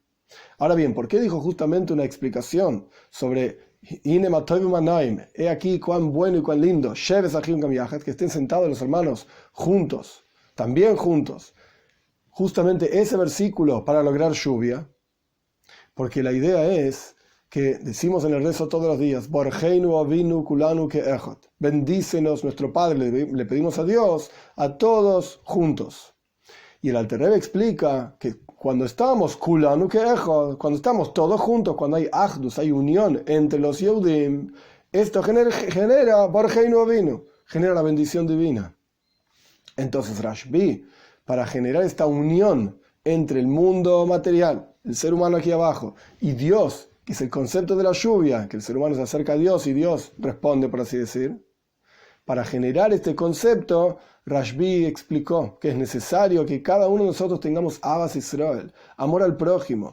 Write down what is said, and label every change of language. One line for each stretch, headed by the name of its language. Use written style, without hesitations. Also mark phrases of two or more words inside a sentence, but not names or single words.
Spanish: Ahora bien, ¿por qué dijo justamente una explicación sobre He aquí cuán bueno y cuán lindo, que estén sentados los hermanos juntos, también juntos. Justamente ese versículo para lograr lluvia, porque la idea es que decimos en el rezo todos los días,
Hebrew: ברכנו אבינו כולנו כאחד,
Spanish: bendícenos nuestro Padre, le pedimos a Dios, a todos juntos. Y el Alter Rebbe explica que cuando estamos
Hebrew: כולנו כאחד,
Spanish: cuando estamos todos juntos, cuando hay achdus, hay unión entre los Yehudim, esto genera
Hebrew: ברכנו אבינו,
Spanish: genera la bendición divina. Entonces Rashbi, para generar esta unión entre el mundo material, el ser humano aquí abajo, y Dios, que es el concepto de la lluvia, que el ser humano se acerca a Dios y Dios responde, por así decir, para generar este concepto, Rashbi explicó que es necesario que cada uno de nosotros tengamos
Hebrew: אהבת ישראל,
Spanish: amor al prójimo.